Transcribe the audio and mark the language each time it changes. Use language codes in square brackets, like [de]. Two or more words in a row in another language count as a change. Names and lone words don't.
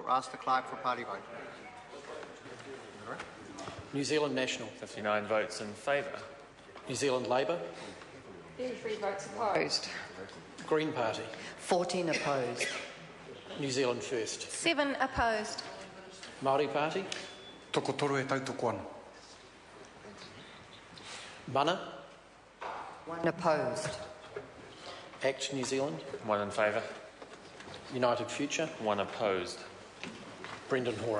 [en] Ask the clerk for a party vote. New Zealand National. 59 votes in favour. New Zealand Labour. 33 votes opposed. Green Party. 14 opposed. New Zealand First. 7 opposed. Māori Party. [mi] Tokotoro e tautoko ana. [en] Mana. 1 opposed. ACT New Zealand. 1 in favour. United Future. 1 opposed. Brendan Horan.